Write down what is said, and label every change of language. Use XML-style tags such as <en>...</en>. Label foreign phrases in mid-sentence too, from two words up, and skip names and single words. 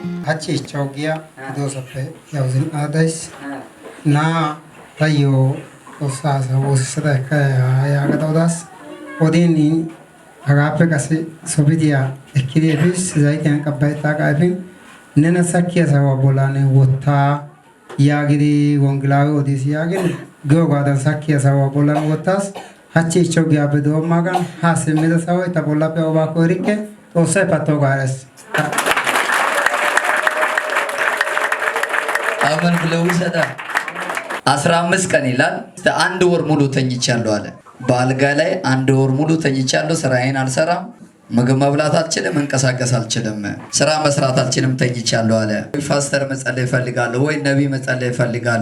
<am>hachi chogia dosape yauzin adais na tayo osasa osada kaya gatodas odin agape kasi sobidia ekiri bis zaiten kabaita kaipin nena sakia sawa bolane wota yagiri wonglawe odis yagin gogadan sakia sawa bolan wotas hachi chogia bedo magan hasimida sawa ita bola pe oba korike osai pato gares አመን ብለው ይሰዳ 15 ቀን ይላል አንድ ወር ሙሉ ተኝቻለሁ አለ በአልጋ ላይ አንድ ወር ሙሉ ተኝቻለሁ ስራዬን አልሰራም ምግብ መብላት አልችልም መንቀሳቀስ አልችልም ስራ መስራት አልችልም ተኝቻለሁ አለ ፓስተር መጸለይ ይፈልጋል ወይ ነብይ መጸለይ ይፈልጋል</am>